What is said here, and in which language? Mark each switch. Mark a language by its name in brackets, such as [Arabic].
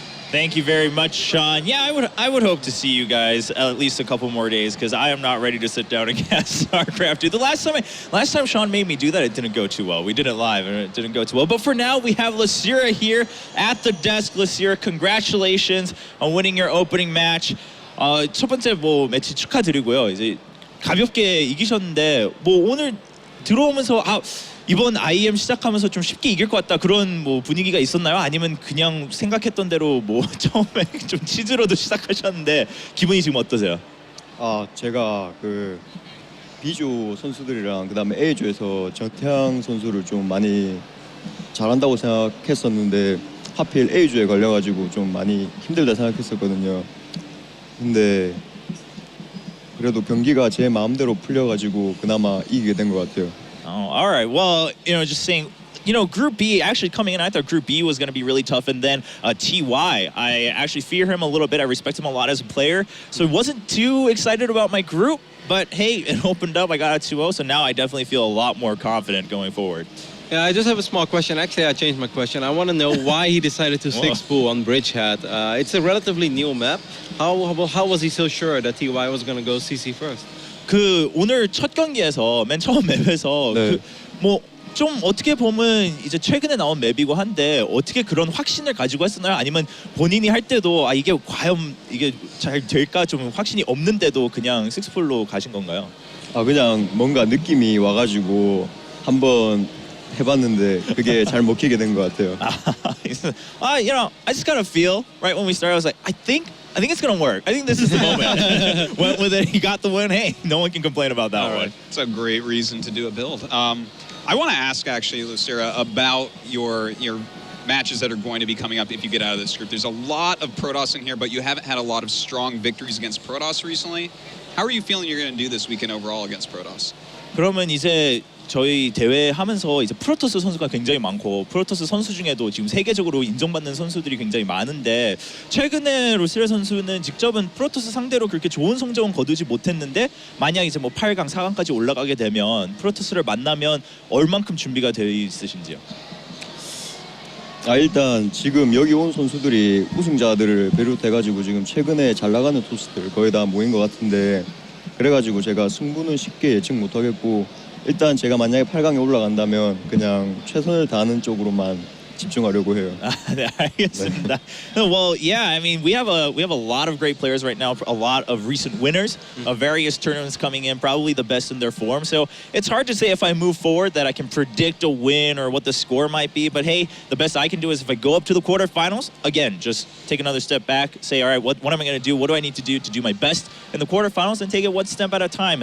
[English] Thank you very much, Sean. Yeah, I would hope to see you guys at least a couple more days, because I am not ready to sit down and cast StarCraft, dude. The last time Sean made me do that, it didn't go too well. We did it live and it didn't go too well. But for now, we have Losira here at the desk. Losira, congratulations on winning your opening match. [Korean] 첫 번째 매치 축하드리고요. 이제 가볍게 이기셨는데 오늘 들어오면서 이번 IEM 시작하면서 좀 쉽게 이길 것 같다, 그런 분위기가 있었나요? 아니면 그냥 생각했던 대로 처음에 좀 치즈로도 시작하셨는데 기분이 지금 어떠세요? 제가 그 B조 선수들이랑 그다음에 A조에서 정태양 선수를 좀 많이 잘한다고 생각했었는데 하필 A조에 걸려가지고 좀 많이 힘들다 생각했었거든요. 근데 그래도 경기가 제 마음대로 풀려가지고 그나마 이기게 된 것 같아요. [English] All right. Well, just saying, Group B, actually coming in, I thought Group B was going to be really tough. And then TY, I actually fear him a little bit. I respect him a lot as a player. So I wasn't too excited about my group. But hey, it opened up. I got a 2-0. So now I definitely feel a lot more confident going forward. Yeah, I just have a small question. Actually, I changed my question. I want to know why he decided to 6-pool on Bridgehead. It's a relatively new map. How was he so sure that TY was going to go CC first? [Korean] 오늘 첫 경기에서 맨 처음 맵에서 좀 어떻게 보면 이제 최근에 나온 맵이고 한데 어떻게 그런 확신을 가지고 했었나요? 아니면 본인이 할 때도 아 이게 과연 이게 잘 될까 좀 확신이 없는데도 그냥 식스풀로 가신 건가요? 아 그냥 뭔가 느낌이 와가지고 한번 해봤는데 그게 잘 먹히게 된 것 같아요. [English] You know, I just kind of feel right when we started. I was like, I think it's gonna work. I think this is the moment. Went with it. He got the win. Hey, no one can complain about that one. It's a great reason to do a build. I want to ask actually, Losira, about your matches that are going to be coming up if you get out of this group. There's a lot of Protoss in here, but you haven't had a lot of strong victories against Protoss recently. How are you feeling you're going to do this weekend overall against Protoss? [Korean] 그러면 이제 저희 대회 하면서 이제 프로토스 선수가 굉장히 많고 프로토스 선수 중에도 지금 세계적으로 인정받는 선수들이 굉장히 많은데 최근에 로시라 선수는 직접은 프로토스 상대로 그렇게 좋은 성적은 거두지 못했는데 만약 이제 뭐 8강, 4강까지 올라가게 되면 프로토스를 만나면 얼만큼 준비가 되어 있으신지요? 아 일단 지금 여기 온 선수들이 우승자들을 비롯해가지고 지금 최근에 잘 나가는 토스들 거의 다 모인 것 같은데 그래가지고 제가 승부는 쉽게 예측 못하겠고 일단 제가 만약에 8강에 올라간다면 그냥 최선을 다하는 쪽으로만 집중하려고 해요. 네, 알겠습니다. [English] Well, yeah, I mean, we have a lot of great players right now, a lot of recent winners of various tournaments coming in, probably the best in their form. So it's hard to say if I move forward that I can predict a win or what the score might be. But hey, the best I can do is if I go up to the quarterfinals, again, just take another step back, say, all right, what am I going to do? What do I need to do my best in the quarterfinals and take it one step at a time?